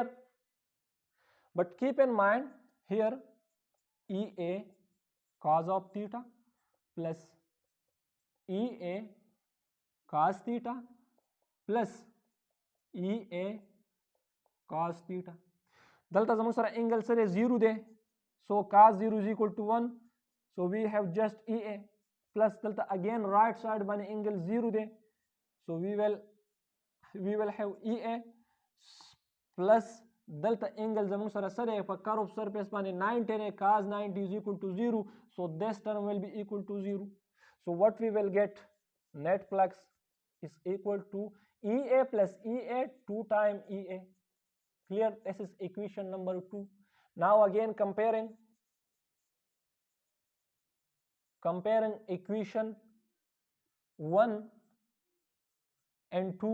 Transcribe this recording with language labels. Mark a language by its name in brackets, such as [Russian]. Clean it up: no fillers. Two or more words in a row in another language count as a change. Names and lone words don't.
[English] But keep in mind here EA cos of theta plus EA cos theta plus EA cos theta. [Pashto] Delta زموږ سره angle سره 0 دی. [English] So cos 0 is equal to 1. So we have just EA plus delta again right side باندې angle 0 دی. So we will have EA plus delta angle [Pashto] زموږ سره سره په [English] curved surface باندې 90 cos 90 is equal to 0. So this term will be equal to 0. So what we will get? Net flux is equal to EA plus EA 2 times EA. Clear? This is equation number 2. Now again comparing equation 1 and 2.